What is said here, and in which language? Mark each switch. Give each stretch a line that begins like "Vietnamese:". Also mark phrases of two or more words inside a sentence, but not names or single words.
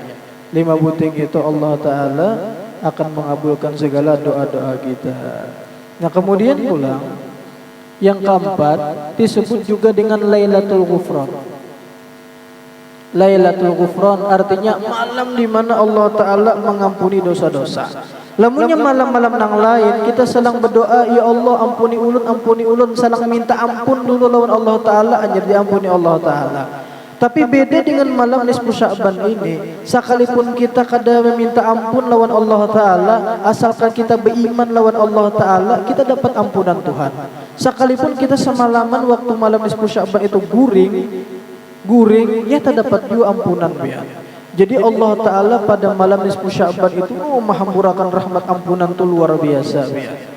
Indonesian: 5 buting itu Allah Ta'ala akan mengabulkan segala doa-doa kita.
Banjar: Nah, kemudian pulang yang keempat disebut juga dengan Lailatul Ghufran.
Indonesian: Lailatul Ghufran artinya malam di mana Allah Ta'ala mengampuni dosa-dosa.
Banjar: Lamunnya malam-malam nang lain kita sedang berdoa, ya Allah ampuni ulun, sedang minta ampun dulu lawan Allah Ta'ala, anjir diampuni Allah Ta'ala. Tapi beda dengan malam nisfu Sya'ban ini, sekalipun kita kada meminta ampun lawan Allah Ta'ala, asalkan kita beriman lawan Allah Ta'ala,
Indonesian: kita dapat ampunan Tuhan.
Banjar: Sekalipun kita semalaman waktu malam nisfu Sya'ban itu guring, ya tak dapat juga ampunan biar. Jadi Allah Ta'ala pada malam nisfu Sya'ban itu menghampurakan rahmat ampunan itu luar biasa biar.